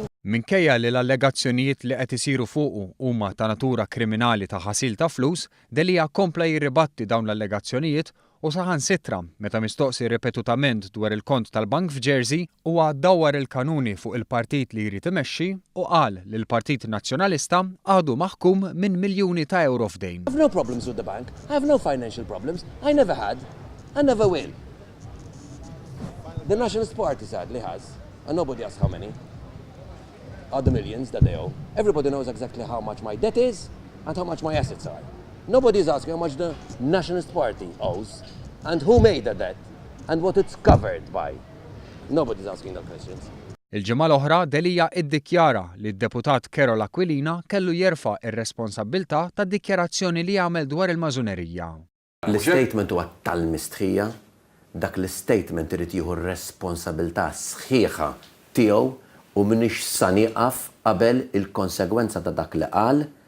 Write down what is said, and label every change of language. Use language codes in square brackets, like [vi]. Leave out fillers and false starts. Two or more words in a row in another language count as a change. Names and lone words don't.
[mt] Minkejja li l-allegazzjonijiet li qed isiru fuqu huma ta' natura kriminali ta' ħasil ta' flus, Delija kompla jirribatti dawn l-allegazzjonijiet u saħansitra meta mistoqsi ripetutament dwar il-kont tal-bank f'Jersey huwa dawwar il-kanuni fuq il-partit li jrid imexxi u qal li l-Partit Nazzjonalista għadu maħkum minn miljuni ta' euro f'dejn. [en] I have no problems with the bank. I have no financial problems. I never had. I never will. The Nationalist Party sadly has, and nobody asks how many. Are the millions that they owe. Everybody knows exactly how much my debt is and how much my assets are. Nobody is asking how much the Nationalist Party owes and who made the debt and what it's covered by. Nobody is asking those questions. [mt] Il-ġimgħa l-oħra Delija iddikjara li d-deputat Carol Aquilina kellu jerfa' ir-responsabbiltà tad-dikjarazzjoni li għamel dwar il-mażunerija. L-istatement huwa tal-mistħija, dak l-istatement irid jieħu r-responsabbiltà sħiħa tiegħu u minix sa nieqaf qabel il-konsegwenza ta' dak li qal.